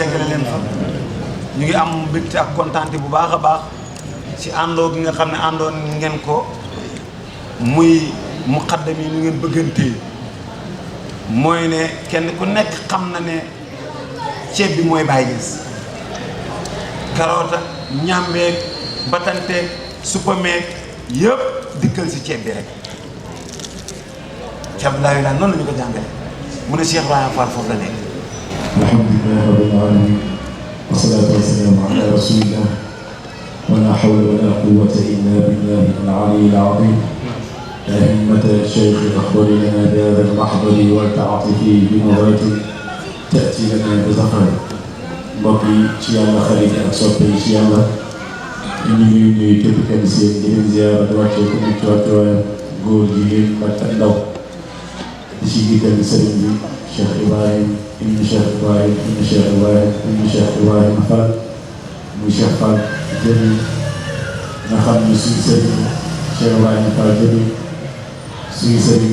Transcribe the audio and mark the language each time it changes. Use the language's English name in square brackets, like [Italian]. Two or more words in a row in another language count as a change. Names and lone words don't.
[Wolof] yeggale leen fa ñu ngi am mbégte ak kontaante bu baax a baax ci àndoo gi nga xam ne àndoon ngeen ko muy muqaddam yi ñu ngeen bëggantee mooy ne kenn ku nekk xam na ne ceeb bi mooy Baye Niass karoota ñàmbeeg batanteeg suppameeg yëpp dikkal si ceeb bi rek ceeb laayu daal noonu la ñu ko jàngale mu ne Cheikh Ibrahima Fall foofu la nekk [Arabic] الحمد لله رب العالمين والصلاة والسلام على رسول الله ولا حول ولا قوة إلا بالله العلي العظيم يا همة الشيخ اخبر لنا بهذا المحضر والتعاطف بنظرة تأتي لنا بزفر [Wolof] mbokk yi ci yàlla xarit ak soppe yi ci yàlla ñu ngi nuyu képp kenn si yéen di leen ziara di wàccee ku nekk ci wàccuwaayam góor jigéen mag ak ndaw di ci jiital sëriñ bi Cheikh Ibrahim ibnu Cheikh Ibrahim ibnu Cheikh Ibrahim ibnu Cheikh Ibrahim Fall muy Cheikh Fall jëmi nga xam ni suñu sëriñ Cheikh Ibrahim Fall jëmi suñu sëriñ